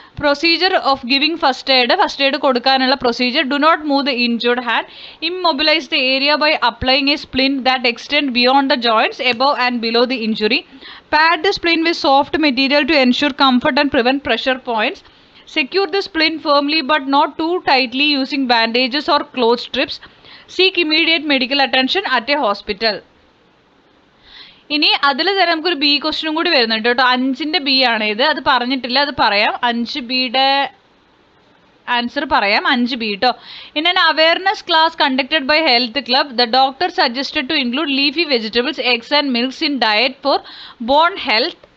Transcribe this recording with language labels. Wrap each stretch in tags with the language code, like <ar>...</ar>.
<en>procedure of giving first aid</en> <ml>കൊടുക്കാനുള്ള</ml> <en>Procedure: do not move the injured hand. Immobilize the area by applying a splint that extend beyond the joints above and below the injury. Pad the splint with soft material to ensure comfort and prevent pressure points. Secure the splint firmly but not too tightly using bandages or cloth strips. Seek immediate medical attention at a hospital.</en> <ml>ഇനി അതിൽ തന്നെ നമുക്കൊരു B ക്വസ്റ്റ്യനും കൂടി വരുന്നുണ്ട് കേട്ടോ. 5ന്റെ B ആണ് ഇത്. അത് പറഞ്ഞിട്ടില്ല, അത് പറയാം. 5Bയുടെ ആൻസർ പറയാം. 5B കേട്ടോ.</ml> <en>In an awareness class conducted by health club the doctor suggested to include leafy vegetables, eggs and milks in diet for bone health.</en>